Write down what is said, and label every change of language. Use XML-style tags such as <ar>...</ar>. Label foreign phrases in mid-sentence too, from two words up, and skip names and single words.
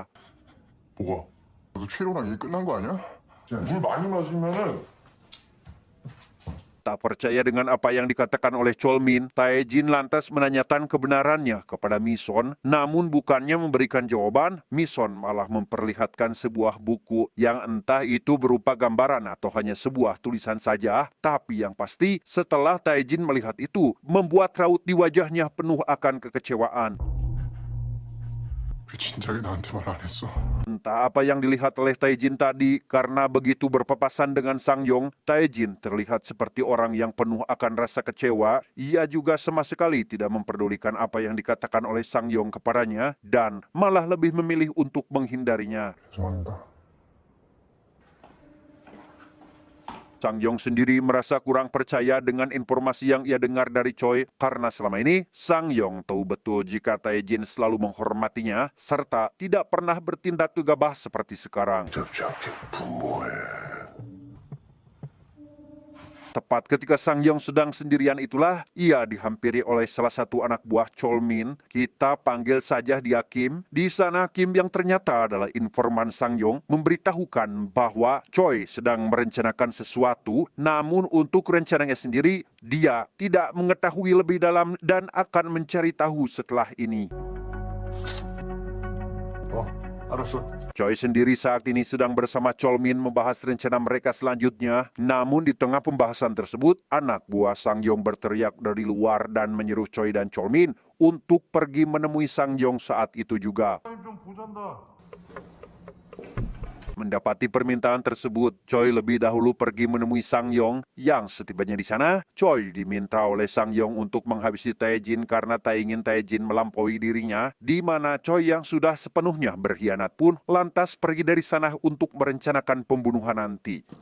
<ko>뭐가? 너도 최로랑 얘기 끝난 거 아니야? 물 많이 마시면은</ko> <id>Tak percaya dengan apa yang dikatakan oleh Cholmin, Taejin lantas menanyakan kebenarannya kepada Mison, namun bukannya memberikan jawaban, Mison malah memperlihatkan sebuah buku yang entah itu berupa gambaran atau hanya sebuah tulisan saja, tapi yang pasti setelah Taejin melihat itu, membuat raut di wajahnya penuh akan kekecewaan.</id> <ko>왜 진작에 나한테 말 안 했어?</ko> <id>Entah apa yang dilihat oleh Taejin tadi, karena begitu berpapasan dengan Sang Yong, Taejin terlihat seperti orang yang penuh akan rasa kecewa. Ia juga sama sekali tidak memperdulikan apa yang dikatakan oleh Sang Yong kepadanya, dan malah lebih memilih untuk menghindarinya.</id> <ko>죄송합니다.</ko> <id>Sang Yong sendiri merasa kurang percaya dengan informasi yang ia dengar dari Choi, karena selama ini Sang Yong tahu betul jika Taejin selalu menghormatinya serta tidak pernah bertindak gegabah seperti sekarang.</id> <ko>잡지 않게 분모해.</ko> <id>Tepat ketika Sang Yong sedang sendirian itulah, ia dihampiri oleh salah satu anak buah Cholmin. Kita panggil saja dia Kim. Di sana Kim yang ternyata adalah informan Sang Yong memberitahukan bahwa Choi sedang merencanakan sesuatu, namun untuk rencananya sendiri, dia tidak mengetahui lebih dalam dan akan mencari tahu setelah ini.</id> <ko>알았어.</ko> <id>Choi sendiri saat ini sedang bersama Cholmin membahas rencana mereka selanjutnya. Namun di tengah pembahasan tersebut, anak buah Sang Yong berteriak dari luar dan menyuruh Choi dan Cholmin untuk pergi menemui Sang Yong saat itu juga.</id> <ko>좀 보잔다.</ko> <id>Mendapati permintaan tersebut, Choi lebih dahulu pergi menemui Sang Yong. Yang setibanya di sana, Choi diminta oleh Sang Yong untuk menghabisi Tae-jin karena tak ingin Tae-jin melampaui dirinya, di mana Choi yang sudah sepenuhnya berkhianat pun lantas pergi dari sana untuk merencanakan pembunuhan nanti.</id>